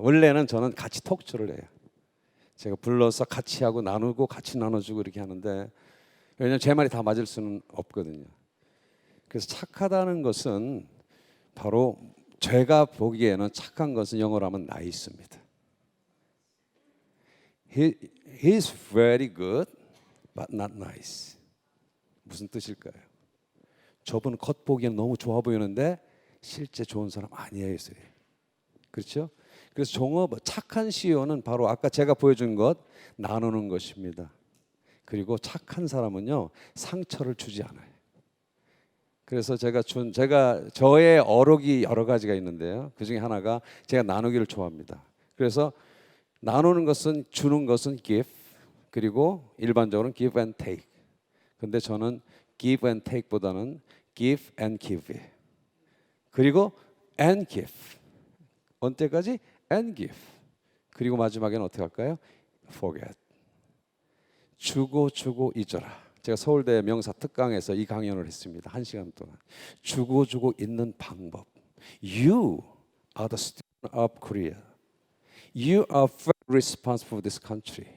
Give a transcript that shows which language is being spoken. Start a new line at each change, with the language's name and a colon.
Korean: 원래는 저는 같이 톡쇼를 해요. 제가 불러서 같이 하고 나누고 같이 나눠주고 이렇게 하는데 왜냐하면 제 말이 다 맞을 수는 없거든요. 그래서 착하다는 것은 바로 제가 보기에는 착한 것은 영어로 하면 나이스입니다.
English: He's very good, but not nice.
Korean: 무슨 뜻일까요? 저분은 겉보기에는 너무 좋아 보이는데 실제 좋은 사람 아니에요. 그렇죠? 그래서 종업 착한 CEO는 바로 아까 제가 보여준 것 나누는 것입니다. 그리고 착한 사람은요 상처를 주지 않아요. 그래서 제가 저의 어록이 여러 가지가 있는데요. 그 중에 하나가 제가 나누기를 좋아합니다. 그래서 나누는 것은 주는 것은
English: give
Korean: 그리고 일반적으로는
English: give and take.
Korean: 근데 저는
English: give and take
Korean: 보다는
English: give and give. 그리고 and give. 언제까지? and give.
Korean: 그리고 마지막에는 어떻게 할까요?
English: forget.
Korean: 주고 주고 잊어라. 제가 서울대 명사 특강에서 이 강연을 했습니다. 1시간 동안. 주고 주고 잊는 방법.
English: You are the student of Korea. You are very responsible for this country.